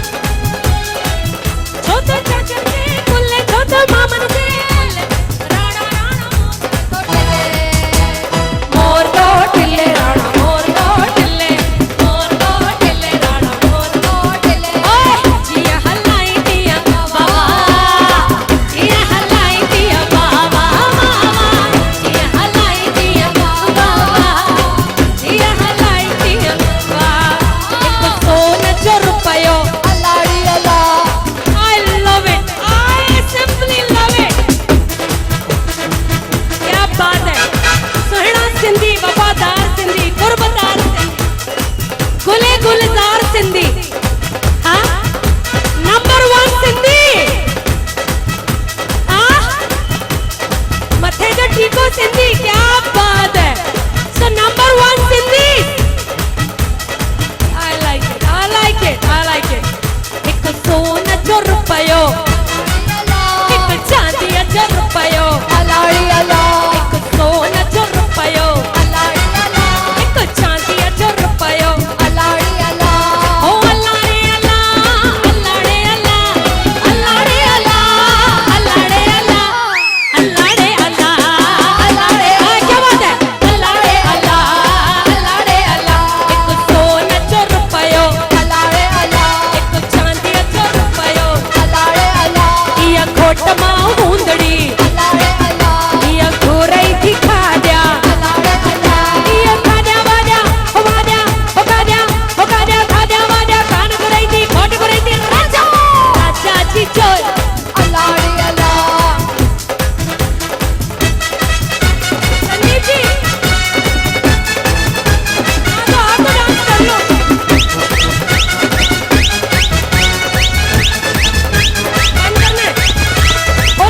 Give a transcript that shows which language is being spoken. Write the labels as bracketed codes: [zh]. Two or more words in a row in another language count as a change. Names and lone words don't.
[sd] छोटो चाचन जे कुल्ले, छोटो मामन जे कुल्ले, राणा राणा मोर दो टिल्ले राणा, मोर दो टिल्ले, मोर दो टिल्ले राणा, मोर दो टिल्ले। ओए जिया हलाई दिया बाबा, जिया हलाई दिया बाबा, मामा जिया हलाई दिया बाबा, जिया हलाई दिया बाबा। एक सोन जो रुपयो, अल्लाड़ी अल्लाह, [en] I love it, I simply love it। [hi] क्या बात है, [sd] सुहना सिंधी, वफादार सिंधी, कुर्बदार सिंधी, गुले गुलजार सिंधी, हाँ नंबर 1 सिंधी, हाँ मथे जो ठीको सिंधी, [hi] क्या बात है। [sd] सो नंबर 1 सिंधी। [en] I like it, I like it, I like it। [sd] एक सोन जो रुपयो, एक चांदी जो रुपयो, अल्लाड़ी अल्लाह, एक सोन जो रुपयो, अल्लाड़ी अल्लाह, एक चांदी जो रुपयो। अल्लाड़ी अल्लाह, ओ अल्लाह रे अल्लाह, अल्लाह रे अल्लाह, अल्लाह रे अल्लाह, अल्लाह रे अल्लाह, अल्लाह रे अल्लाह, अल्लाह रे [hi] क्या बात है। [sd] अल्लाह रे अल्लाह, अल्लाह रे अल्लाह, एक सोन जो रुपयो, अल्लाड़ी अल्लाह, एक चांदी जो रुपयो। अल्लाड़ी अल्लाह, इया खोट मां हूंदड़ी, अल्लाड़ी अल्लाह, इया घोरई थी खाद्या, अल्लाड़ी अल्लाह, इया खाद्या वाद्या हो वाद्या हो खाद्या हो खाद्या खाद्या वाद्या कान घुरई थी, खोट घुरई थी, राजा राजा जी चोर। अल्लाड़ी अल्लाह, [hi] संदीप जी आप डांस कर लो। बंद करना है।